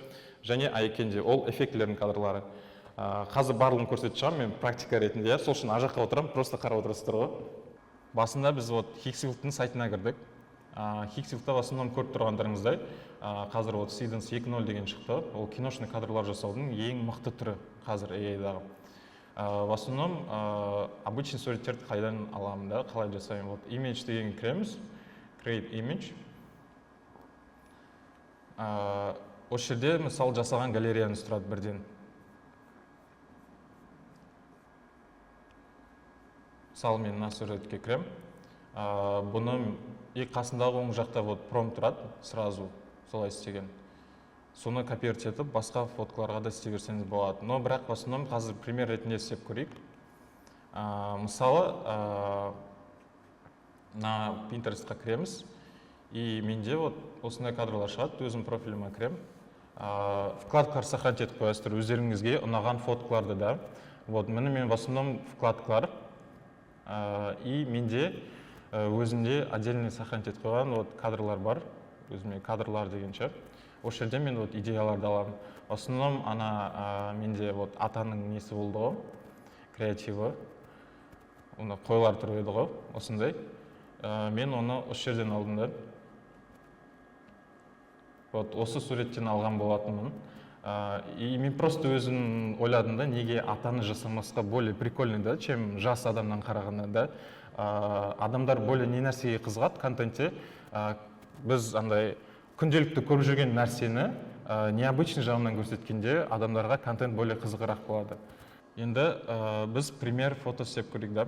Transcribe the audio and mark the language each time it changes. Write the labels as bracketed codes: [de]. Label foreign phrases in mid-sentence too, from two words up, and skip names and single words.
[kk] Және Айкенде ол эффектілердің кадрлары. Қазір барлығын көрсетіп шығам, мен практика ретінде, сол үшін ажаққа отырам, просто қарап отырасыздар ғой. Басында біз Хиксвилдтың сайтына кірдік. Хиксвилдта [ru] в основном [kk] көріп тұрғандарыңыздай, қазір Seedance 2.0 деген шықты. Ол киношный кадрлар жасаудың ең мықты түрі қазір AI-дағы. [ru] В основном обычный [kk] суреттерді қайдан аламын да, қалай жасаймын. Image деген кіреміз, [en] create image. [kk] Осы жерде мысалы жасаған галереяны сұрады бірден. Мысалы мен мына суретке кірем. Бұны қасындағы оң жақта промпт тұрады, сразу солай істеген. Соны копировать етіп, басқа фоткаларға да істей берсеңіз болады. Но бірақ [ru] в основном [kk] қазір пример ретінде істеп көрейік. Мысалы, на Pinterestқа кіреміз, и менде вот осындай кадрлар шығады, өзім профиліме кірем. Вкладкалар сохранить етіп қоясыздар өздеріңізге ұнаған фоткаларды да. Вот, мен [ru] в основном [kk] вкладкалар, и менде өзімде [ru] отдельный сохранить [kk] етіп қойған вот кадрлар бар, өзіме кадрлар дегенше. Осы жерде мен вот идеяларды аламын. [ru] В основном [kk] менде вот атаның несі болды ғой, креативі. Оны қойлар тұрып еді ғой, осындай. Мен оны осы жерден алдым да. Вот осы суреттен алған болатынмын. И мен просто өзім ойладым да, неге атаны жасамасқа [ru] более прикольный [kk] да, чем жас адамнан қарағанда да. Адамдар более не нәрсеге қызығады контентте. Біз андай күнделікті көріп жүрген нәрсені необычный жағынан көрсеткенде адамдарға контент более қызығырақ болады. Енді біз пример фото істеп көрейік да.